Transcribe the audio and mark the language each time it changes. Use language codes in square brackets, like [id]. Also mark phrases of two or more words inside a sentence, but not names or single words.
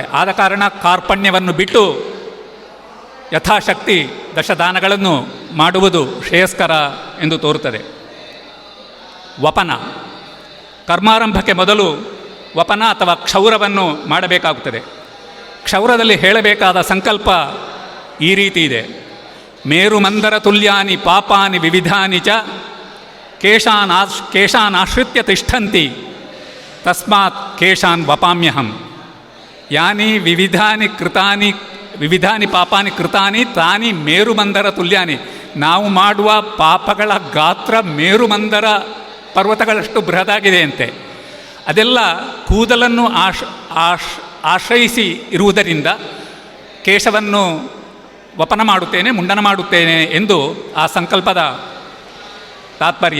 [kn] ಆದ ಕಾರಣ ಕಾರ್ಪಣ್ಯವನ್ನು ಬಿಟ್ಟು ಯಥಾಶಕ್ತಿ ದಶದಾನಗಳನ್ನು ಮಾಡುವುದು ಶ್ರೇಯಸ್ಕರ ಎಂದು ತೋರುತ್ತದೆ. ವಪನ, ಕರ್ಮಾರಂಭಕ್ಕೆ ಮೊದಲು ವಪನ ಅಥವಾ ಕ್ಷೌರವನ್ನು ಮಾಡಬೇಕಾಗುತ್ತದೆ. ಕ್ಷೌರದಲ್ಲಿ ಹೇಳಬೇಕಾದ ಸಂಕಲ್ಪ ಈ ರೀತಿ ಇದೆ. [sa] ಮೇರುಮಂದರ ತುಲ್ಯಾನಿ ಪಾಪಾನಿ ವಿವಿಧಾನಿ ಚ ಕೇಶಾನಾಶ್ರಿತ್ಯ ತಿಷ್ಠಂತಿ ತಸ್ಮಾತ್ ಕೇಶಾನ್ ವಪಾಮ್ಯಹಂ. ಯಾನಿ ವಿವಿಧಾನಿ ಪಾಪಾನಿ ಕೃತಾನಿ ತಾನಿ ಮೇರುಮಂದರ ತುಲ್ಯಾನಿ. [kn] ನಾವು ಮಾಡುವ ಪಾಪಗಳ ಗಾತ್ರ ಮೇರುಮಂದರ ಪರ್ವತಗಳಷ್ಟು ಬೃಹದಾಗಿದೆಯಂತೆ. ಅದೆಲ್ಲ ಕೂದಲನ್ನು ಆಶ್ರಯಿಸಿ ಇರುವುದರಿಂದ ಕೇಶವನ್ನು ವಪನ ಮಾಡುತ್ತೇನೆ, ಮುಂಡನ ಮಾಡುತ್ತೇನೆ ಎಂದು ಆ ಸಂಕಲ್ಪದ ತಾತ್ಪರ್ಯ.